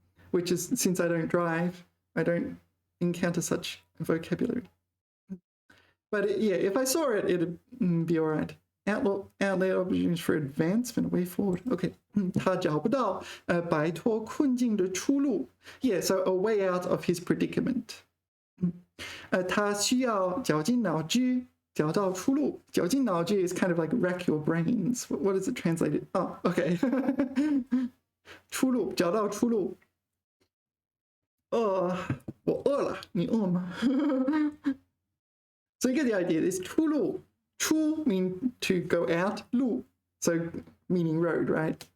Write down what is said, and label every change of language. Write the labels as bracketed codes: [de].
[en] Which is, since I don't drive, I don't encounter such vocabulary. But yeah, if I saw it, it'd be all right. Outlet opportunities for advancement, way forward. Okay. [zh] 他找不到摆脱困境的出路. [en] Yeah, so a way out of his predicament. [zh] 他需要绞尽脑汁找到出路. [en] 绞尽脑汁 is kind of like rack your brains. What is it translated? Oh, okay. 出路, 找到出路. [zh] 我饿了, 你饿吗? [en] So you get the idea. This 出路, 出 mean to go out, 路 so meaning road, right?